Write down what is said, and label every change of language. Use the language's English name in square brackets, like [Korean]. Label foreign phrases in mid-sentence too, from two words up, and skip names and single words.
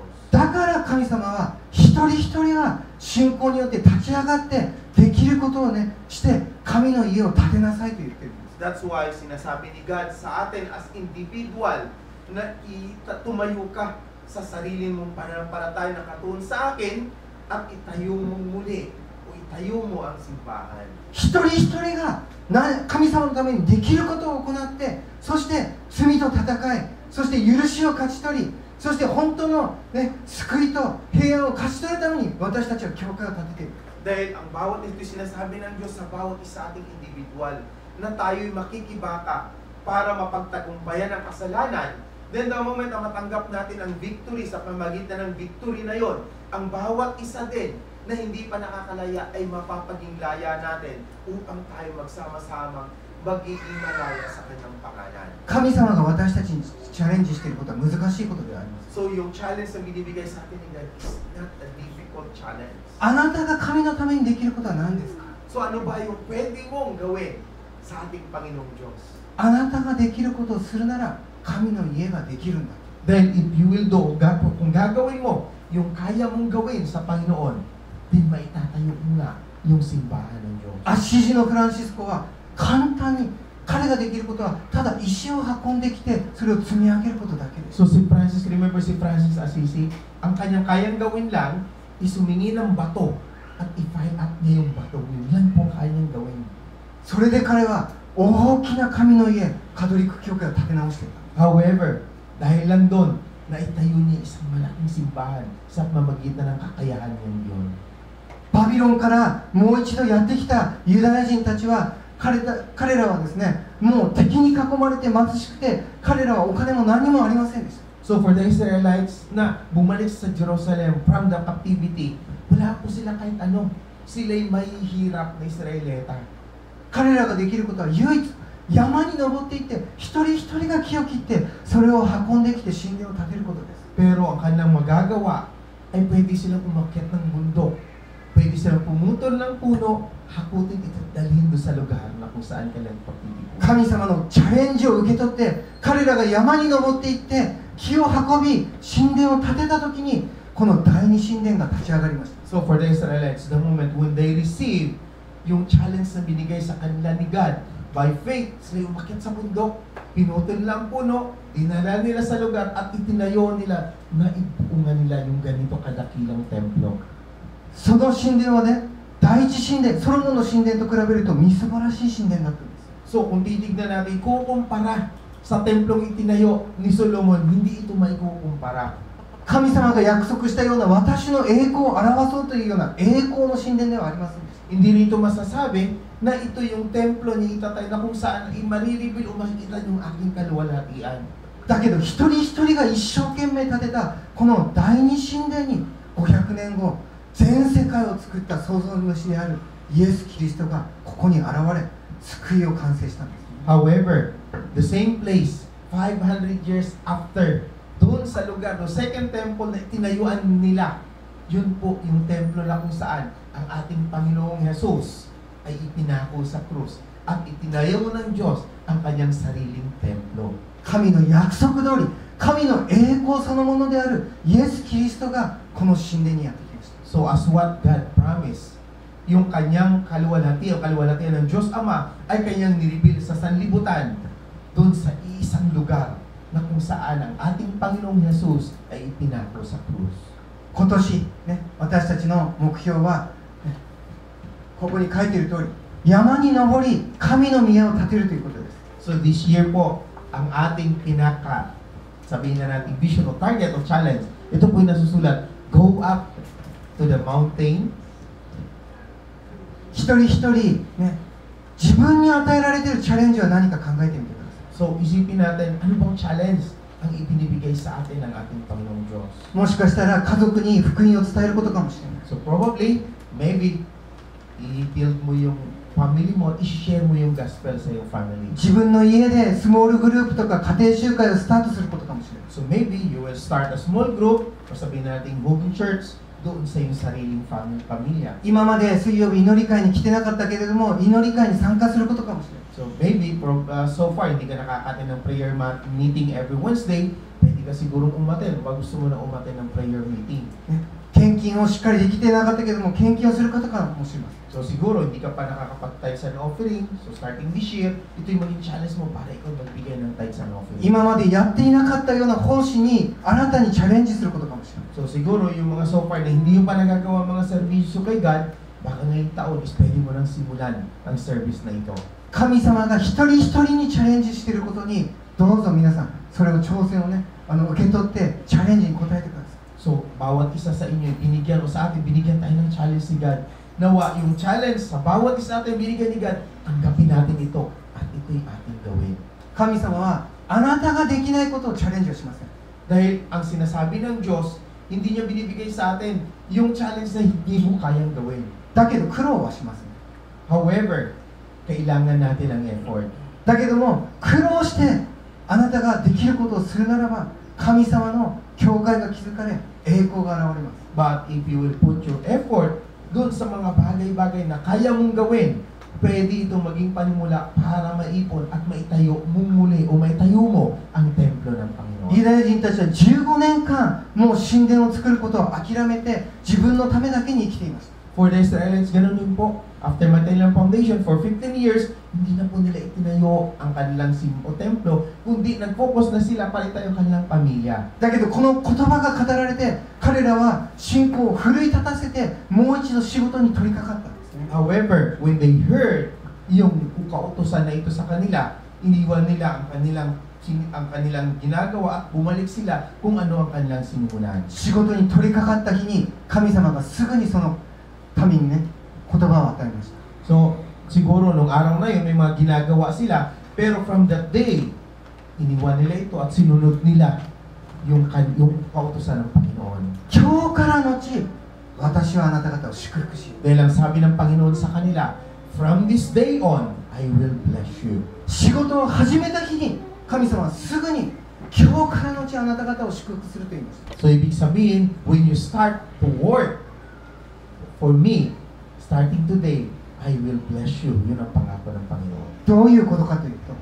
[Japanese] だから神様は一人一人が信仰によって立ち上がってできることをねして神の家を建てなさいと言ってるんです。 [English] That's why [Filipino] sinasabi ni God sa atin [English] as individual [Filipino] na tumayo ka sa sarili mong pananampalataya na katuon sa akin at itayo mong muli o itayo mo ang simbahan. [Japanese] 一人一人が神様のためにできることを行ってそして罪と戦いそして許しを勝ち取りそして本当の、ね、救いと平安を勝ち取るために私たちは教会を建てている。 [Filipino] Dahil ang bawat ito sinasabi ng Diyos sa bawat isa ating individual na tayo'y makikibaka para mapagtagumpayan ang kasalanan. [English] Then the moment [Filipino] na matanggap natin ang victory sa pamagitan ng victory na yon, ang bawat isa din na hindi pa nakakalaya ay mapapaging laya natin upang tayo magsama-samang magiging malaya sa kanyang pangalan. [Japanese] 神様が私たちにチャレンジしていることは難しいことではあります。 [Filipino] So yung challenge na binibigay sa atin ni God [English] is not a difficult challenge. [Japanese] あなたが神のためにできることは何ですか？ [Filipino] So ano ba yung pwede mong gawin sa ating Panginoong Diyos? [Japanese] あなたができることをするなら神の家ができるんだ。 [English] Then if you will do, [Filipino] kung gagawin mo yung kaya mong gawin sa Panginoon, then maitatayo mo nga yung simbahan ng Diyos. [Japanese] アッシジのフランシスコは簡単に彼ができることはただ石を運んできてそれを積み上げることだけです。 [Filipino] So si Francis Assisi, ang kanyang kayang gawin lang is humingi ng bato at i- [English] fire up [Filipino] niya yung bato. Yan po kanyang gawin. [Japanese] それで彼は大きな神の家カトリック教会を建て直していた。 [Filipino] However, dahil lang doon, naitayo niya isang malaking simbahan sa pamamagitan ng kakayahan niyang yun. [Japanese] バビロンからもう一度やってきたユダヤ人たちは彼らはですねもう敵に囲まれて貧しくて彼らはお金も何もありませんでした。 [English] So for the Israelites [Filipino] na bumalik sa [English] Jerusalem from the captivity, [Filipino] wala po sila kahit ano. Sila'y mahihirap na Israelita. [Japanese] 彼らができることは唯一山に登っていって一人一人が木を切ってそれを運んできて神殿を建てることです。 [Filipino] Pero ang kanilang magagawa ay pwede silang umakyat ng bundok. Pwede silang pumutol ng puno, hakutin ito at dalhin doon sa lugar na kung saan kailan pagtitipo. [Japanese] 神様のチャレンジを受け取って彼らが山に登っていって木を運び神殿を建てた時にこの第二神殿が立ち上がりました。 [English] So for the Israelites, the moment when they receive [Filipino] yung challenge na binigay sa kanila ni God, [English] by faith, [Filipino] sila umakyat sa bundok, pinutol lang puno, dinala nila sa lugar at itinayo nila na ibuungan nila yung ganito kadakilang templo. [Japanese] その神殿はね第一神殿ソロモンの神殿と比べるとみすぼらしい神殿だったんです。 [Filipino] So kung titignan natin, kukumpara sa templong itinayo ni Solomon, hindi ito may kukumpara. [Japanese] 神様が約束したような私の栄光を表そうというような栄光の神殿ではありませんでした。 [Filipino] Hindi rito masasabi na ito yung templo ni itatay na kung saan ay marireveal o makikita yung aking kaluwalhatian. [Japanese] だけど一人一人が一生懸命建てたこの第二神殿に500年後全世界を作った創造主であるイエス・キリストがここに現れ救いを完成したんです。 [English] However, the same place 500 years after, [Filipino] doon sa lugar, no [English] second temple [Filipino] na tinayuan nila, yun po yung templo na kung saan ang ating Panginoong Jesus ay ipinako sa krus at itinayo ng Diyos ang kanyang sariling templo. [Japanese] 神の約束通り神の栄光そのものであるイエス・キリストがこの神殿にやってきました。 [English] So as what God promised, [Filipino] yung kanyang kaluwalhatian ng Diyos Ama ay kanyang nireveal sa sanlibutan doon sa isang lugar na kung saan ang ating Panginoong Jesus ay ipinako sa krus. [Japanese] 今年、ね、私たちの目標は、ね、ここに書いている通り山に登り神の宮を建てるということです。 [English] So this year [Filipino] po, ang ating sabihin na natin vision o target o challenge, ito po yung nasusulat, [English] go up to the mountain. [Japanese] 一人一人、ね、自分に与えられているチャレンジは何か考えてみてください。 [Filipino] So, isipin natin, ano bang challenge ang ibinibigay sa atin ng ating Panginoong Diyos? [Japanese] もしかしたら家族に福音を伝えることかもしれない。 [English] So, probably, maybe, [Filipino] i-build mo yung family mo, i-share mo yung gospel sa iyong family. [Japanese] 自分の家でスモールグループとか家庭集会をスタートすることかもしれない。 [English] So, maybe you will start a small group, [Filipino] o sabihin natin [English] home church, [Filipino] doon sa iyong sariling pamilya. [Japanese] 今まで水曜日祈り会に来てなかったけれども、祈り会に参加することかもしれない。 [English] So, maybe, so far, [Filipino] hindi ka nakakatin ng [English] prayer meeting every Wednesday, [Filipino] pwede ka sigurong umaten, o gusto mo na umaten ng [English] prayer meeting. [Japanese] 献金をしっかりできてなかったけども、献金をすることかもしれません。 [Filipino] So, siguro, hindi ka pa nakakapag- [English] tithes and offering. So, starting this year, [Filipino] ito yung maging challenge mo para ikaw magbigay ng [English] tithes and offering. [Japanese] 今までやっていなかったような奉仕に新たにチャレンジすることかもしれない。 [Filipino] So, siguro, yung mga [English] so far [Filipino] na hindi yung pa nagagawa mga servisyo kay God, baka ngayong taon is pwede mo nang simulan ang service na ito. [Japanese] 神様が一人一人にチャレンジしていることに、どうぞ皆さん、それを挑戦をね、受け取ってチャレンジに応えてください。 [Filipino] So, bawat isa sa inyo, binigyan o sa atin, binigyan tayo ng challenge ni God. Nawa, yung challenge sa bawat isa natin binigyan ni God, tanggapin natin ito at ito'y ating gawin. [Japanese] 神様はあなたができないことをチャレンジをしません。 [Filipino] Dahil ang sinasabi ng Diyos, hindi niya binibigay sa atin yung challenge na hindi mo kayang gawin. [Japanese] だけど苦労はしますね。 [Filipino] However, kailangan natin ang effort. [Japanese] だけども苦労してあなたができることをするならば、神様の教会が築かれ、栄光が現れます。 [English] But if you will put your effort [Filipino] doon sa mga bagay-bagay na kaya mong gawin, pwede itong maging panimula para maipon at maitayo mong muli o maitayo mo ang templo ng Panginoon. [Japanese] ユダヤ人たちは15年間もう神殿を作ることを諦めて自分のためだけに生きていました。 [English] For the Israelites, [Filipino] ganun din po. [English] After maintaining [Filipino] ang [English] foundation for 15 years, [Filipino] hindi na po nila itinayo ang kanilang o templo, kundi nag-focus na sila para itayo ang kanilang pamilya. [Japanese] だけどこの言葉が語られて、彼らは信仰を奮い立たせてもう一度仕事に取り掛かったんですね。 [English] However, when they heard [Filipino] yung kautosan na ito sa kanila, iniwan nila ang kanilang ginagawa at bumalik sila kung ano ang kanilang sinimulan. [Japanese] 仕事に取り掛かった日に神様がすぐにその民にね、言葉を与えました。 [Filipino] So, siguro nung araw na yun, may mga ginagawa sila, pero [English] from that day, [Filipino] iniwan nila ito at sinunod nila yung kautosan ng Panginoon. [Japanese] 今日からのち、私はあなた方を祝福し、 [Filipino] Dahil ang sabi ng Panginoon sa kanila, [English] from this day on, I will bless you. [Japanese] 仕事を始めた日に神様はすぐに今日からのちあなた方を祝福すると言いました。 [Filipino] So, ibig sabihin, [English] when you start to work for me, starting today, I will bless you. [Filipino] Yun ang pangako ng Panginoon. [Japanese] どういうことかというと、